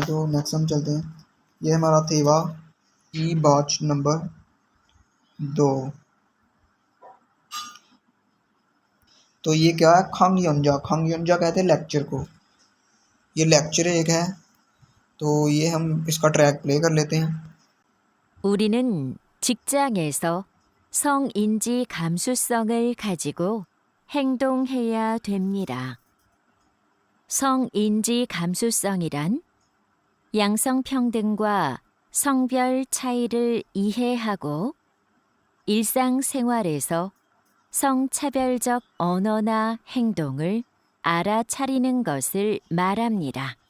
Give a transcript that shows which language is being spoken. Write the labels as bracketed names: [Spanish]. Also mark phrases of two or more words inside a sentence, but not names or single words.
[Hindi] तो नेक्स्ट हम चलते हैं, ये हमारा [Korean] 대화 이 [Hindi] बाच नंबर 2। तो ये क्या है, [Korean] 강연자 [Hindi] कहते हैं लेक्चर को, ये लेक्चर एक है। तो ये हम इसका ट्रैक प्ले कर लेते हैं। [Korean] 우리는 직장에서 성인지 감수성을 가지고 행동해야 됩니다. 성인지 감수성이란 양성평등과 성별 차이를 이해하고 일상생활에서 성차별적 언어나 행동을 알아차리는 것을 말합니다.